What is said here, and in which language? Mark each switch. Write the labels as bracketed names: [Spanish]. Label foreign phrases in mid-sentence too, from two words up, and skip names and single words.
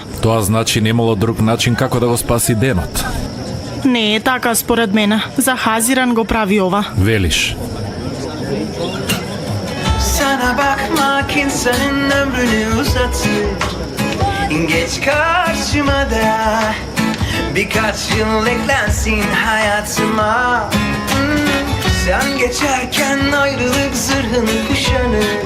[Macedonian] Тоа значи немало друг начин како да го спаси денот. Не е така според мене. За Хазиран го прави ова. Велиш. [Turkish] Sana bakmak insanın ömrünü uzatır. Geç karşıma da birkaç yıl eklensin hayatıma. Sen geçerken ayrılık zırhını kuşanır.